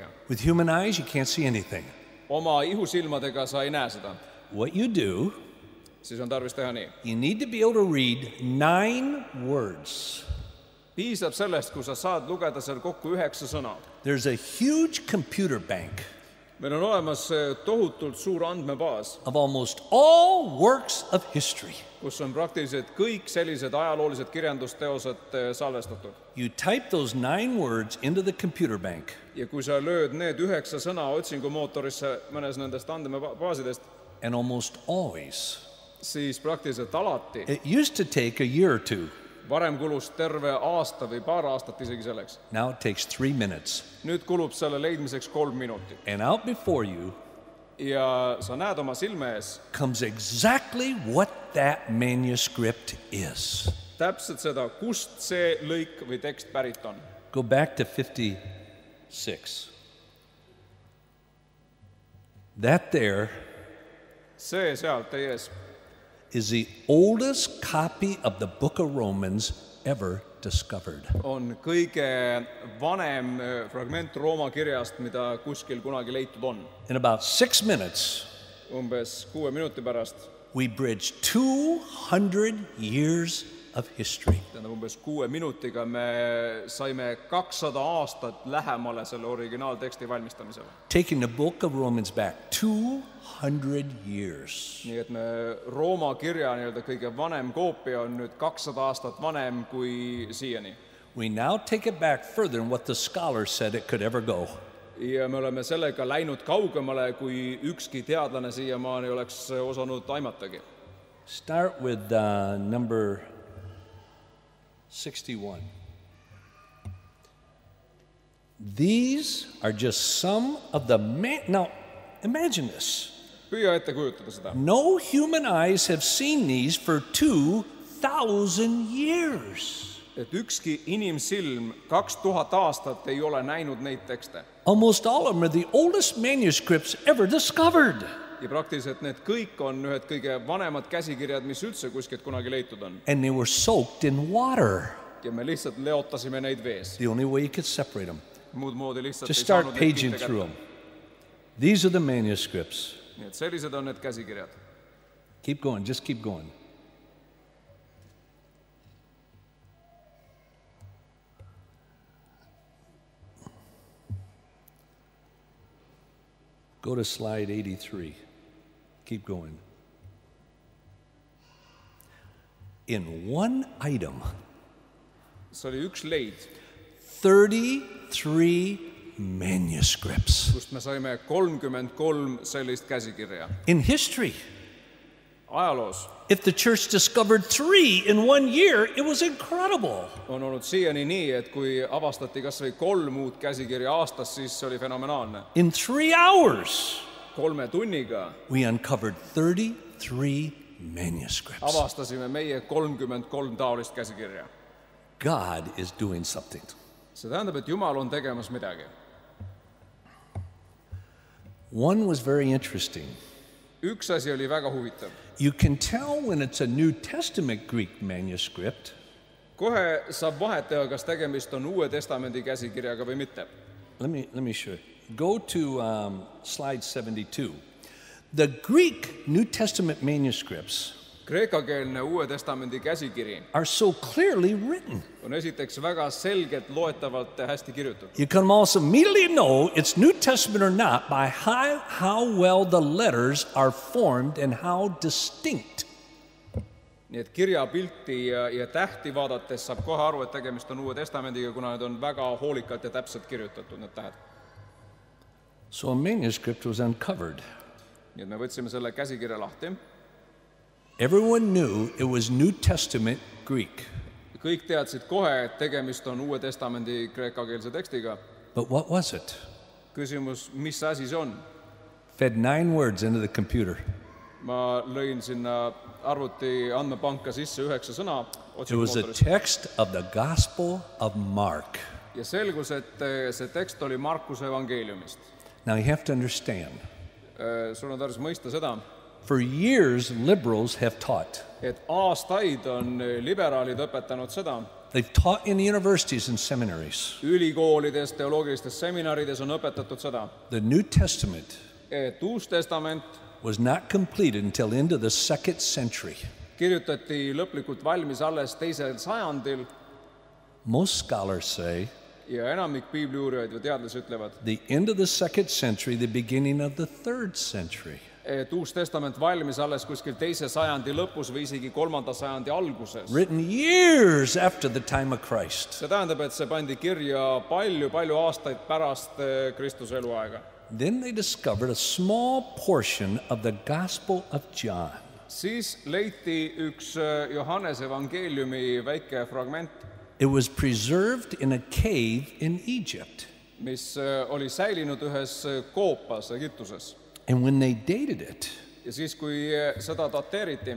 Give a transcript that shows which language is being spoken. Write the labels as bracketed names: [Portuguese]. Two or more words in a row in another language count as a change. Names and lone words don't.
[English] With human eyes, you can't see anything. [Estonian] Oma ihusilmadega sa ei näe seda. [English] What you do, [Estonian] Siis on tarvis teha nii. [English] you need to be able to read 9 words. [Estonian] Piisab sellest, kui sa saad lugeda seal kokku 9 sõna. [English] There's a huge computer bank [Estonian] Meil on olemas tohutult suur andmebaas, [English] of almost all works of history. [Estonian] kus on praktiliselt kõik sellised ajaloolised kirjandusteosed salvestatud. [English] You type those 9 words into the computer bank, [Estonian] Ja kui sa lööd need 9 sõna otsingumootorisse mõnes nendest andmebaasidest, [English] and almost always, [Estonian] siis praktiliselt alati, [English] it used to take a year or 2. [Estonian] varem kulus terve aasta või paar aastat isegi selleks. [English] Now it takes 3 minutes. [Estonian] Nüüd kulub selle leidmiseks 3 minutit. [English] And out before you [Estonian] Ja sa näed oma silme ees [English] comes exactly what that manuscript is. [Estonian] täpselt seda, kust see lõik või tekst pärit on. [English] Go back to 56. That there [Estonian] See sealt teie ees [English] is the oldest copy of the book of Romans ever discovered. [Estonian] on kõige vanem fragment Rooma kirjast, mida kuskil kunagi leitud on. [English] In about 6 minutes, [Estonian] Umbes 6 minuti pärast, [English] we bridged 200 years of history. [Estonian] tähendab umbes 6 minutiga me saime 200 aastat lähemale selle originaalteksti valmistamisele. [English] Taking the book of Romans back 200 years. [Estonian] Nii et me Rooma kirja nii-öelda kõige vanem koopia on nüüd 200 aastat vanem kui siiani. [English] We now take it back further than what the scholars said it could ever go. [Estonian] Ja me oleme sellega läinud kaugemale, kui ükski teadlane siiamaani oleks osanud aimatagi. [English] Start with number 61. These are just some of the now imagine this. [Estonian] Püüa ette kujutada seda. [English] No human eyes have seen these for 2,000 years. [Estonian] Et ükski inimsilm 2000 aastat ei ole näinud neid tekste. [English] Almost all of them are the oldest manuscripts ever discovered. [Estonian] Ja praktiliselt need kõik on ühed kõige vanemad käsikirjad, mis üldse kuskilt kunagi leitud on. [English] And they were soaked in water. [Estonian] Ja me lihtsalt leotasime neid vees. [English] The only way you could separate them. [Estonian] Muud moodi lihtsalt [English] Just [Estonian] ei [English] start [Estonian] saanud neid [English] paging [Estonian] kitte [English] through [Estonian] kätte. [English] them. These are the manuscripts. [Estonian] Nii et sellised on need käsikirjad. [English] Keep going, just keep going. Go to slide 83. Keep going. In one item, [Estonian] See oli üks leid, [English] 33 manuscripts. [Estonian] kust me saime 33 sellist käsikirja. [English] In history, [Estonian] Ajaloos [English] if the church discovered 3 in 1 year, it was incredible. [Estonian] on olnud siiani nii, et kui avastati kas või 3 uut käsikirja aastas, siis see oli fenomenaalne. [English] In 3 hours, [Estonian] 3 tunniga [English] we uncovered 33 manuscripts. [Estonian] avastasime meie 33 taolist käsikirja. [English] God is doing something. [Estonian] See tähendab, et Jumal on tegemas midagi. [English] One was very interesting. [Estonian] Üks asi oli väga huvitav. [English] You can tell when it's a New Testament Greek manuscript [Estonian] Kohe saab vahet teha, kas tegemist on Uue Testamendi käsikirjaga või mitte. [English] Let me show you. Go to slide 72. The Greek New Testament manuscripts [Estonian] Kreekakeelne Uue Testamendi käsikiri [English] are so clearly written. [Estonian] on esiteks väga selgelt loetavalt ja hästi kirjutatud. [English] You can also immediately know it's New Testament or not by how well the letters are formed and how distinct. [Estonian] Nii et kirjapilti ja tähti vaadates saab kohe aru, et tegemist on Uue Testamendiga, kuna need on väga hoolikalt ja täpselt kirjutatud, need tähed. [English] So a manuscript was uncovered. [Estonian] Nii et me võtsime selle käsikirja lahti. [English] Everyone knew it was New Testament Greek. [Estonian] Kõik teadsid kohe, et tegemist on Uue Testamendi kreekakeelse tekstiga. [English] But what was it? [Estonian] Küsimus, mis asi see on? [English] Fed 9 words into the computer. [Estonian] Ma lõin sinna arvuti andmepanka sisse 9 sõna. [English] It was a text of the Gospel of Mark. [Estonian] Ja selgus, et see tekst oli Markuse evangeeliumist. [English] Now you have to understand. [Estonian] Sul on tarvis mõista seda. [English] For years, liberals have taught. [Estonian] Et aastaid on liberaalid õpetanud seda. [English] They've taught in universities and seminaries. [Estonian] Ülikoolides, teoloogilistes seminarides on õpetatud seda. [English] The New Testament [Estonian] Et Uus Testament [English] was not completed until into the 2nd century. [Estonian] Kirjutati lõplikult valmis alles 2. sajandil. [English] Most scholars say [Estonian] Ja enamik piibliuurijaid või teadlasi ütlevad, [English] the end of the 2nd century, the beginning of the 3rd century. [Estonian] Et Uus Testament valmis alles kuskil 2. sajandi lõpus või isegi 3. sajandi alguses. [English] Written years after the time of Christ. [Estonian] See tähendab, et see pandi kirja palju aastaid pärast Kristuse eluaega. [English] Then they discovered a small portion of the Gospel of John. [Estonian] Siis leiti üks Johannese evangeeliumi väike fragment. [English] It was preserved in a cave in Egypt. [Estonian] Mis oli säilinud ühes koopas Egiptuses. [English] And when they dated it, [Estonian] ja siis, kui seda dateeriti,